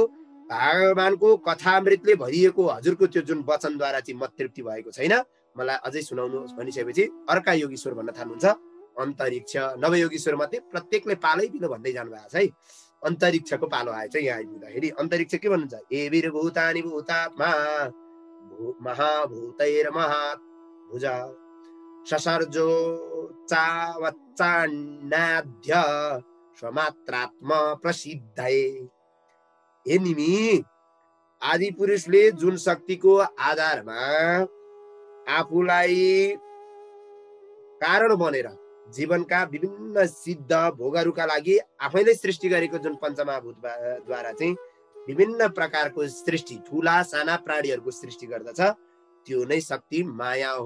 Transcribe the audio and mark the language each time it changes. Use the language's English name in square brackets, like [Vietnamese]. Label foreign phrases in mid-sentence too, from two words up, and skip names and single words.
[Nepali] भगवानको कथामृतले भरिएको हजुरको त्यो जुन वचनद्वारा चाहिँ म तृप्ति भएको छैन, मलाई अझै सुनाउनुहोस् भनिसकेपछि अर्का योगीश्वर भन्न थाल्नुहुन्छ अन्तरिक्ष। नवयोगीश्वर मध्ये प्रत्येकले पालै पिलो भन्दै जानु भएको छ है। अन्तरिक्षको पालो आएछ यहाँ आइपुग्दाखेरि। अन्तरिक्ष के भन्नुहुन्छ? [Sanskrit] एभिर्भूतानि भूतात्मा महाभूतैर्महात् भुजा ससर्जो चावच्चान्नाद्य स्वमात्रात्म प्रसिद्धये। [Nepali] हे निमि, आदि पुरुषले जुन शक्तिको आधारमा आफूलाई कारण बनेर जीवनका विभिन्न सिद्ध भोगहरूका लागि आफैले सृष्टि गरेको जुन पञ्चमहाभूतद्वारा चाहिँ विभिन्न प्रकारको सृष्टि, ठुला साना प्राणीहरूको सृष्टि गर्दछ, त्यो नै शक्ति माया हो।